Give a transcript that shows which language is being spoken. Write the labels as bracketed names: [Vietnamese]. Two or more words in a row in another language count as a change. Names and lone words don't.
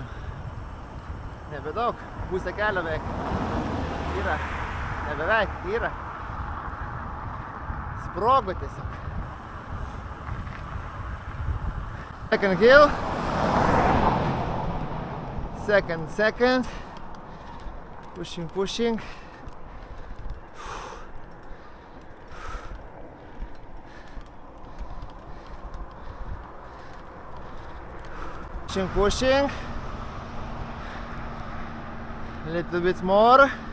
[Lithuanian] Nebedaug, pusę kelio beveik. Yra. Nebeveik, yra. Sprogo tiesiog. [English] Second hill. Second. Pushing. Pushing. A little bit more.